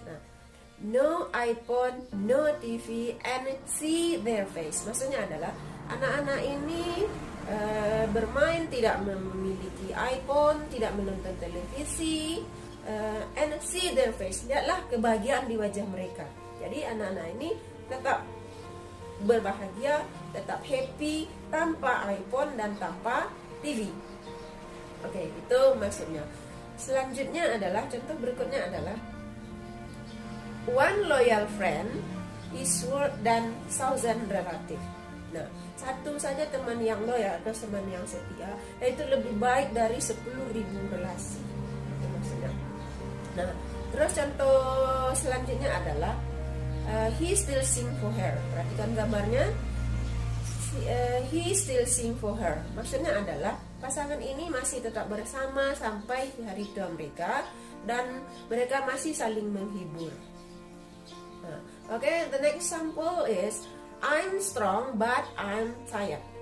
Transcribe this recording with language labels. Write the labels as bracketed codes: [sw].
[en] Nah, no iPhone, no TV, and see their face. [id] Maksudnya adalah anak-anak ini bermain, tidak memiliki iPhone, tidak menonton televisi, [en] and see their face. [id] Lihatlah kebahagiaan di wajah mereka. Jadi anak-anak ini tetap berbahagia, tetap happy tanpa iPhone dan tanpa TV. Oke, itu maksudnya. Selanjutnya adalah contoh berikutnya adalah [en] one loyal friend is worth than thousand relative. [id] Nah, satu saja teman yang loyal atau teman yang setia itu lebih baik dari 10.000 relasi. Itu maksudnya. Nah, terus contoh selanjutnya adalah [en] he still sing for her. [id] Perhatikan gambarnya. [en] He still sing for her. [id] Maksudnya adalah pasangan ini masih tetap bersama sampai hari tua mereka dan mereka masih saling menghibur. [en] Nah, okay, the next example is I'm strong but I'm tired.